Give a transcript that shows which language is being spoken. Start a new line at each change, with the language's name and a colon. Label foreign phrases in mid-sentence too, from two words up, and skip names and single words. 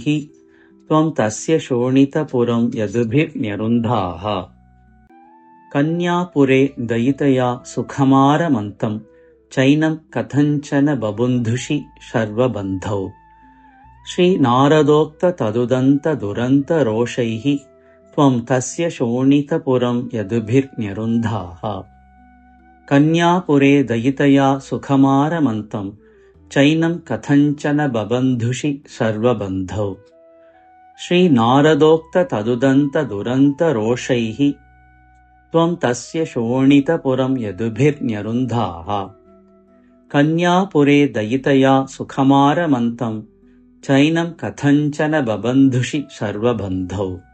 Sanskrit: ത്വം തസ്യ ശോണിതപുരം യദുഭിർന്യരുന്ധാഃ. കന്യാപുരേ ദയിതയാ സുഖമാരമന്തം. ചൈനം കഥഞ്ചന ബബന്ധുഷി സർവബന്ധൗ. ശ്രീ നാരദോക്ത തദുദന്ത ദുരന്തരോഷൈഃ. त्वं तस्य शोणितपुरं यदुभिर्न्यरुन्धाः कन्यापुरे दयितया सुखमारमन्तं चैनं कथञ्चन बबन्धुषि सर्वबन्धौ श्रीनारदोक्ततदुदन्तदुरन्तरोषैः त्वं तस्य शोणितपुरं यदुभिर्न्यरुन्धाः कन्यापुरे दयितया सुखमारमन्तं चैनं कथञ्चन बबन्धुषि सर्वबन्धौ